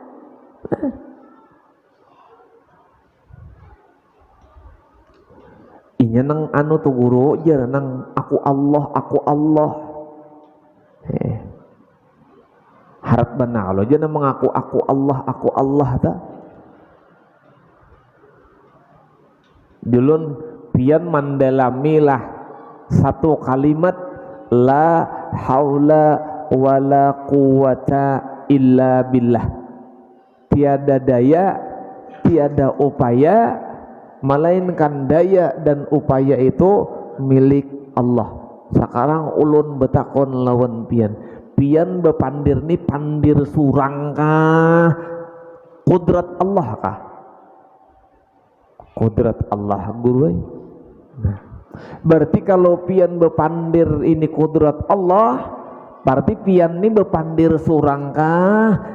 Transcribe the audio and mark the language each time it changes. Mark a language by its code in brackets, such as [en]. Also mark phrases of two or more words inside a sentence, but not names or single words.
[bjn] Inya nang anu tuh guru aja nang aku Allah. Harap benar kalau aja nang mengaku aku Allah ta. Dulun pian mandalamilah satu kalimat [ar] لا حول ولا قوة إلا بالله. [id] Tiada daya, tiada upaya, melainkan daya dan upaya itu milik Allah. [bjn] Sekarang ulun betakon lawan pian bepandir ni pandir surang kah kudrat Allah kah? Kudrat Allah guru. Nah, berarti kalau pian bepandir ini kudrat Allah, berarti pian ini bepandir surang kah?